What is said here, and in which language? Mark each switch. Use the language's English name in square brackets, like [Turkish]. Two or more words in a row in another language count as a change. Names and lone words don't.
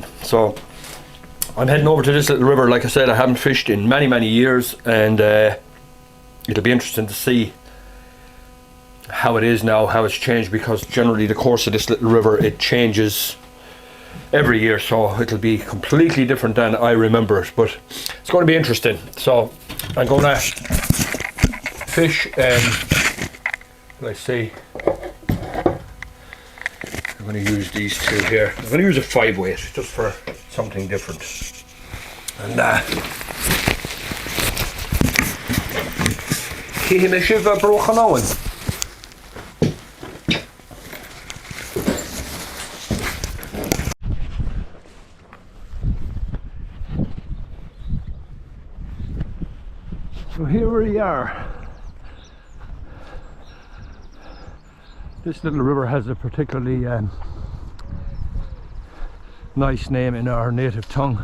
[English] So I'm heading over to this little river. Like I said, I haven't fished in many years, and it'll be interesting to see how it is now, how it's changed, because generally the course of this little river, it changes every year, so it'll be completely different than I remember it, but it's going to be interesting. So I'm going to fish, let's see, I'm going to use these two here. I'm going to use a 5-weight just for something different, and Céime sibh brook an Owen. So here we are. This little river has a particularly nice name in our native tongue.